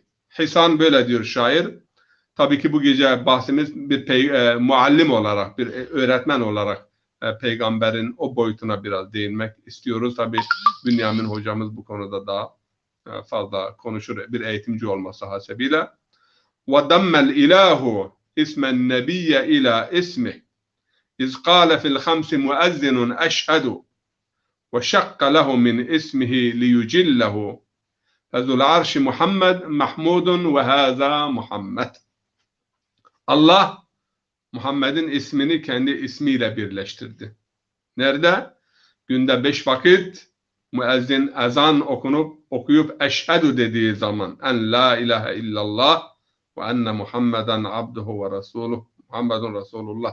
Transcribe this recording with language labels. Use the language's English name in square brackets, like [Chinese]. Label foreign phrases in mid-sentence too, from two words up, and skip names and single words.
[Turkish] Hisan böyle diyor şair. Tabii ki bu gece bahsimiz bir muallim olarak, bir öğretmen olarak peygamberin o boyutuna biraz değinmek istiyoruz. Tabii Bünyamin hocamız bu konuda daha fazla konuşur, bir eğitimci olması hasebiyle. [Arabic] وَدَمَّ الْاِلَٰهُ اِسْمَ النَّبِيَّ اِلَى اِسْمِهِ اِذْ قَالَ فِي الْخَمْسِ مُؤَذِّنٌ اَشْهَدُ وَشَقَّ لَهُ مِنْ اِسْمِهِ لِيُجِلَّهُ فَذُو الْعَرْشِ مُحَمَّدٌ مَحْمُودٌ وَهَذَا مُحَمَّدٌ. [Turkish] Allah Muhammed'in ismini kendi ismiyle birleştirdi. Nerede? Günde 5 vakit müezzin ezan okuyup eşhedü dediği zaman [Arabic] أن لا إله إلا الله وأن محمدا عبده ورسوله محمد رسول الله.